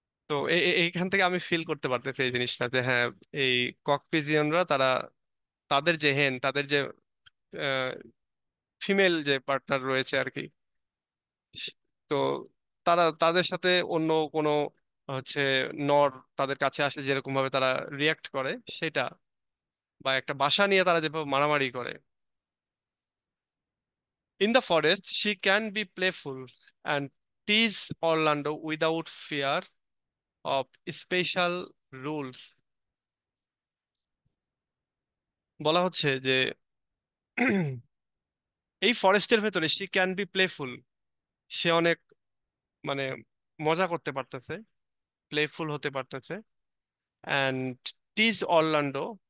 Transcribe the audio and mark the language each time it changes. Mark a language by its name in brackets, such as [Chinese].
[Bangla] তো এইখান থেকে আমি ফিল করতে পারতেছি এই জিনিসটা যে হ্যাঁ, এই ককপিজিয়নরা তারা তাদের যে হেন, তাদের যে ফিমেল যে পার্টনার রয়েছে আর কি, তো তারা তাদের সাথে অন্য কোনো হচ্ছে নর তাদের কাছে আসলে যেরকম ভাবে তারা রিয়াক্ট করে সেটা, বা একটা বাসা নিয়ে তারা যেভাবে মারামারি করে। [English] In the forest, she can be playful and tease Orlando without fear of special rules. [Bangla] বলা হচ্ছে যে এই ফরেস্টের ভেতরে [English] she can be playful, [Bangla] সে অনেক মানে মজা করতে পারতেছে, প্লেফুল হতে পারতেছে, [English] and tease Orlando